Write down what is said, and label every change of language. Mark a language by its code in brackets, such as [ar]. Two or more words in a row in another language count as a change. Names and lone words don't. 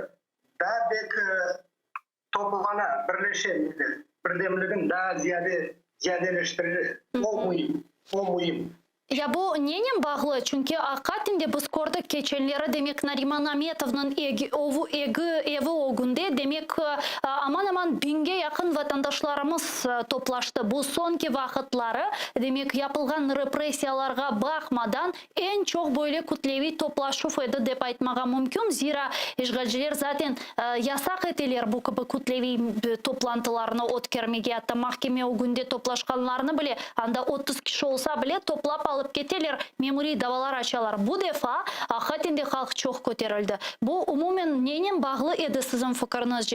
[crh] Daha belki toplana, birleşebilir. Birdemligin daha ziyadeleştirir. O mühim. Ya bu neyin bağlı? Çünkü hakikaten de biz gördük geçenlere demek Nariman Ahmetov'un evi o günde demek aman binge yakın vatandaşlarımız toplaştı. Bu sonki vakitleri demek yapılgan represiyalarga bakmadan en çok böyle kütlevi toplaşıp edi dep aytmaga mümkün. Zira işgalciler zaten yasak etiler bu gibi kütlevi toplantılarını ötkürmege. Hatta mahkeme o günde toplaşkanlarını bile anda 30 kişi olsa bile toplap alıp keteler, memuri davalar açalar. Bu defa hakikaten de halk çok köterildi. Bu umumen neyin bağlı edi sizin fikrinizce?